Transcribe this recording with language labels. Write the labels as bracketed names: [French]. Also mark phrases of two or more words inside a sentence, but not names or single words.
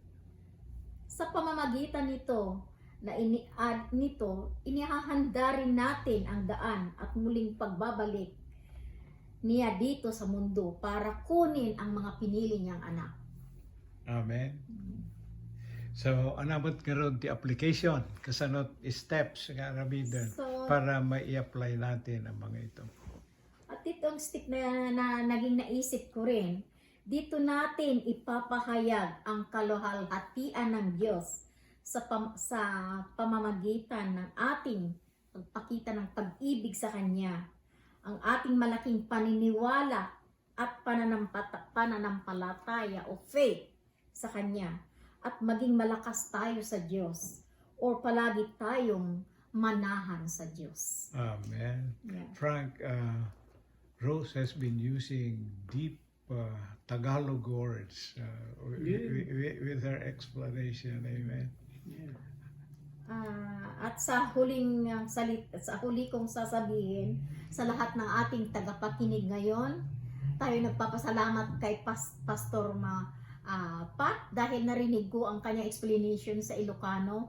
[Filipino] Sa pamamagitan nito, inihahanda rin natin ang daan at muling pagbabalik niya dito sa mundo para kunin ang mga pinili niyang anak. Amen. So, [Iloko] anamot nga ron ti application, kasanot steps nga rabiden [Filipino] para mai-apply natin ang mga ito. At itong step na naging naisip ko rin, dito natin ipapahayag ang kaluhalhatian ng Diyos sa pamamagitan ng ating pagpakita ng pag-ibig sa Kanya, ang ating malaking paniniwala at pananampalataya o faith sa Kanya, at maging malakas tayo sa Diyos o palagi tayong manahan sa Diyos. Amen. [English] Yeah. Frank, Rose has been using deep Tagalog words with her explanation. Amen. Yeah. [Filipino] At sa huli kong sasabihin sa lahat ng ating tagapakinig ngayon, tayo nagpapasalamat kay Pastor Pat dahil narinig ko ang kanyang explanation sa Ilokano.